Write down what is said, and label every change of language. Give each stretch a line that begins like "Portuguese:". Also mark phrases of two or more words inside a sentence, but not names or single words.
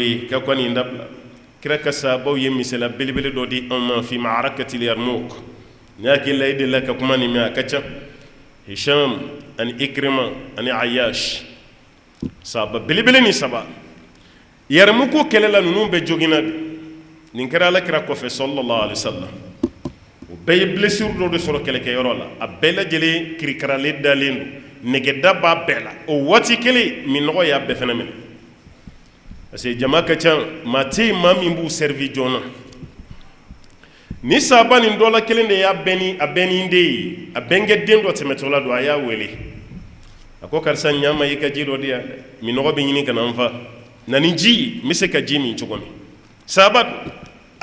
Bambara: ye ka kɔ nin dabila kira ka sahabaw ye misala belebele dɔ di anw ma
Arabic: في معركة اليرموك
Bambara: ni hakili la i delila ka kuma nin mɛn a ka ca hisham ani ikrima ani ayash sahaba belebele ni saba yarmuku kɛlɛ la ninnu bɛɛ jogina de nin kɛra alakira kɔfɛ
Arabic: صلى الله عليه وسلم
Bambara: o bɛɛ ye blessure dɔ de sɔrɔ kɛlɛkɛyɔrɔ la a bɛɛ lajɛlen kirikaralen dalen don nɛgɛda b'a bɛɛ la o waati kelen minɔgɔ y'a bɛɛ fɛnɛ minɛ
French: parce que
Bambara: jama ka ca maa tɛ yen maa min b'u servi joona ni sahaba nin dɔ la kelen de y'a bɛn ni den ye a bɛnkɛ den dɔ tɛmɛtɔla don a y'a wele a ko karisa ɲaama i ka ji dɔ di yan dɛ minɔgɔ bɛ ɲini ka na n fa na ni ji ye n bɛ se ka ji min cogo min sahaba don a